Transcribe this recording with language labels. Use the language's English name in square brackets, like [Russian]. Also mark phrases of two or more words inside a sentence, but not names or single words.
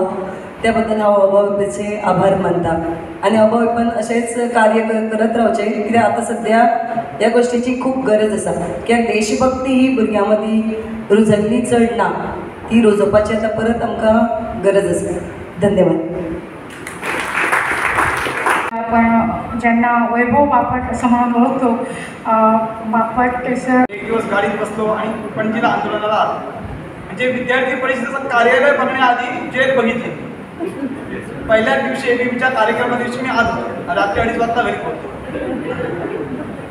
[Konkani] त्या बद्दल हांव अभाविपाचे आभार मानता. आनी अभाविपान अशेंच कार्य करत रावचें, कित्याक आतां सद्या ह्या गोश्टीची खूब गरज आसा. कित्याक देशभक्ती ही भुरग्यां मदीं रुजल्ली चड ना, ती रुजोवपाची आतां परत आमकां गरज आसा. धन्यवाद. [Marathi] आपण ज्यांना वैभव बापट असं म्हणून ओळखतो, बापट त्याचं एक दिवस गाडीत बसलो आणि पणजीला आंदोलनाला आलो. म्हणजे विद्यार्थी परिषदेचं कार्यालय बघण्याआधी जेल बघितली. पहिल्या दिवशी ABBच्या कार्यक्रमा दिवशी मी आलो, रात्री 2:30 वाजता घरी पोहोचलो.